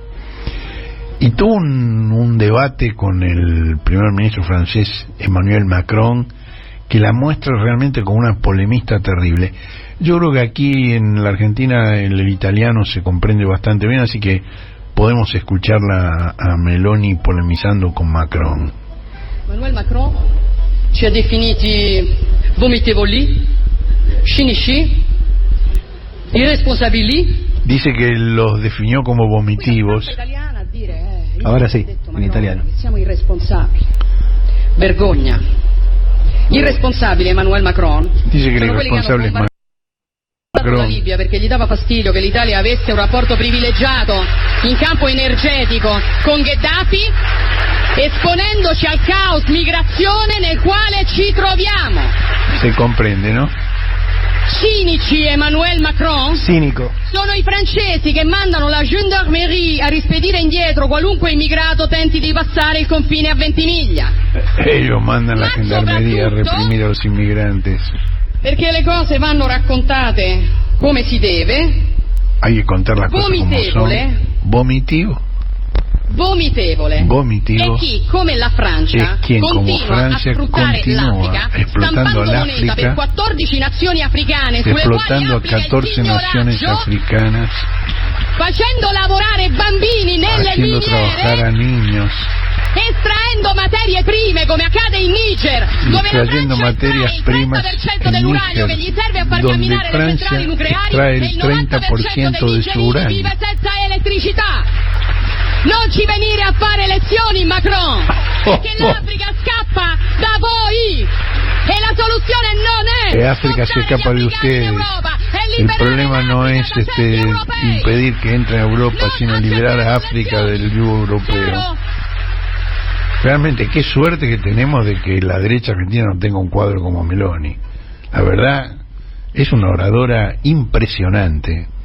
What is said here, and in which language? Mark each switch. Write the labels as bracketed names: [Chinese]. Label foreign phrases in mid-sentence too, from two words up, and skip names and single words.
[Spanish] Y tuvo un debate con el primer ministro francés Emmanuel Macron que la muestra realmente como una polemista terrible. Yo creo que aquí en la Argentina el italiano se comprende bastante bien, así que podemos escucharla a Meloni polemizando con Macron. [Italian] Emmanuel Macron ci ha definiti vomitevoli, cinici, irresponsabili. [Spanish] Dice que los definió como vomitivos. Ahora sí, en italiano. [Italian] Siamo irresponsabili. Vergogna. Irresponsabile Emmanuel Macron. [Spanish] Dice que el irresponsable es Macron. [Italian] La Libia perché gli dava fastidio che l'Italia avesse un rapporto privilegiato in campo energetico con Gheddafi, esponendoci al caos migrazione nel quale ci troviamo. [Spanish] Se comprende, ¿no? [Italian] Cinici Emmanuel Macron. Cinico. Sono i francesi che mandano la gendarmerie a rispedire indietro qualunque immigrato tenti di passare il confine a Ventimiglia. [Spanish] Ellos mandan la gendarmería a reprimir a los inmigrantes. [Italian] Perché le cose vanno raccontate come si deve. [Spanish] Hay que contar las cosas como son. Vomitivo. [Italian] Vomitevole. E chi, come la Francia, continua a sfruttare l'Africa, [Spanish] explotando [Italian] stampando moneta per 14 nazioni africane, [Spanish] explotando a 14 naciones africanas, [Italian] facendo lavorare bambini nelle [Spanish] haciendo trabajar a niños, [Italian] estraendo materie prime come accade in Niger, dove la Francia trae il 30% dell'uranio che gli serve a far camminare le centrali nucleari e il 90% del nigerini vive senza elettricità. Non ci venire a fare lezioni, Macron, perché l'Africa scappa da voi e la soluzione non è [Spanish] África se escapa de ustedes. El problema no es impedir que entre a Europa, sino liberar a África del yugo europeo. Realmente qué suerte que tenemos de que la derecha argentina no tenga un cuadro como Meloni. La verdad es una oradora impresionante.